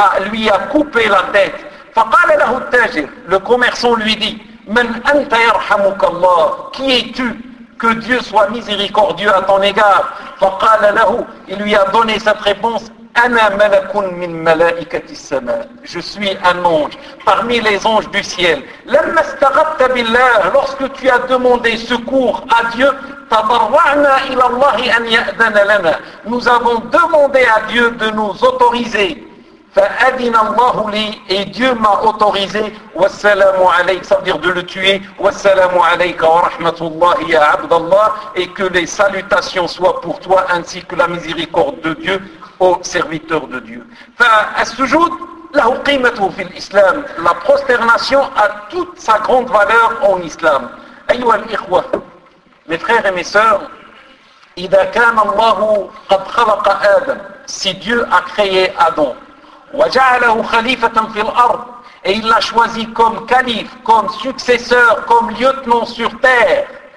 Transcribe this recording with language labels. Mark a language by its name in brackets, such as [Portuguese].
[French] lui a coupé la tête [Arabic] فقال له التاجر [French] le commerçant lui dit [Arabic] من أنت يرحمك الله [French] qui es-tu que Dieu soit miséricordieux à ton égard [Arabic] فقال له [French] il lui a donné cette réponse [Arabic] أنا ملك من ملائكة السماء [French] je suis un ange parmi les anges du ciel [Arabic] لما استغفت بالله [French] lorsque tu as demandé secours à Dieu [Arabic] تضرعنا إلى الله أن يأذن لنا [French] nous avons demandé à Dieu de nous autoriser [Arabic] فأذن الله لي [French] et Dieu m'a autorisé [Arabic] والسلام عليك [French] ça veut dire de le tuer [Arabic] والسلام عليك ورحمة الله يا عبد الله [French] et que les salutations soient pour toi ainsi que la miséricorde de Dieu aux serviteurs de Dieu. [Arabic] فالسجود له قيمته في الإسلام. [French] La prosternation a toute sa grande valeur en islam. [Arabic] أيها الإخوة, [French] mes frères et mes sœurs, [Arabic] إذا كان الله قد خلق آدم, [French] si Dieu a créé Adam, [Arabic] وجعله خليفة في الأرض, [French] et il l'a choisi comme calife, comme successeur, comme lieutenant sur terre,